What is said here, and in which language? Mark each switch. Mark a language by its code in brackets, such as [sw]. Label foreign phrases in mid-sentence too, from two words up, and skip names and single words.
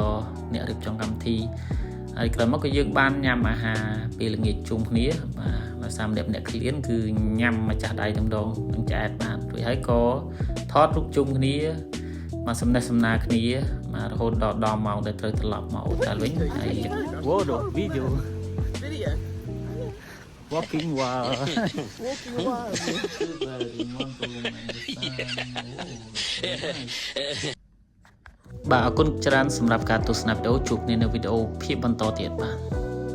[km] ក៏អ្នករៀបចំកម្មវិធីហើយក្រោយមកក៏យើងបានញ៉ាំអាហារពេលល្ងាចជុំគ្នាបាទដោយសារម្នាក់ឃ្លានគឺញ៉ាំម្ចាស់ដៃតែម្ដងនឹងឆ្អែតបាទរួចហើយក៏ថតរូបជុំគ្នាមកសំណេះសំណាលគ្នាមករហូតដល់ម៉ោងដែលត្រូវត្រឡប់មកអូតាល់វិញហើយវ៉ូដូវីដេអូ [en] Walking wild. Walking wild. [km] បាទអរគុណច្រើនសម្រាប់ការទស្សនាវីដេអូជួបគ្នានៅវីដេអូភាពបន្តទៀតបាទ